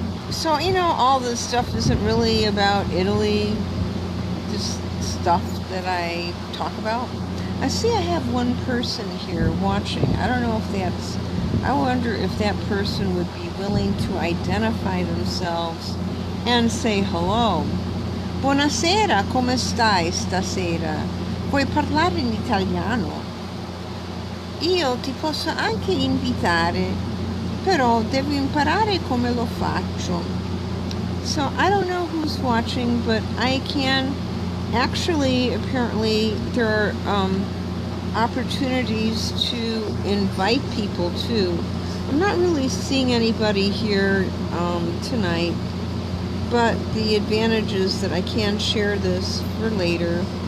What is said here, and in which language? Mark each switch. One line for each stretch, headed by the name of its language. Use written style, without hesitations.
English: So all this stuff isn't really about Italy, just stuff that I talk about. I see I have one person here watching. I wonder if that person would be willing to identify themselves and say hello.
Italian: Buonasera, come stai stasera? Vuoi parlare in italiano? Io ti posso anche invitare, però devi imparare come lo faccio.
English: So I don't know who's watching, but I can actually, apparently, there are opportunities to invite people too. I'm not really seeing anybody here tonight, but the advantage is that I can share this for later.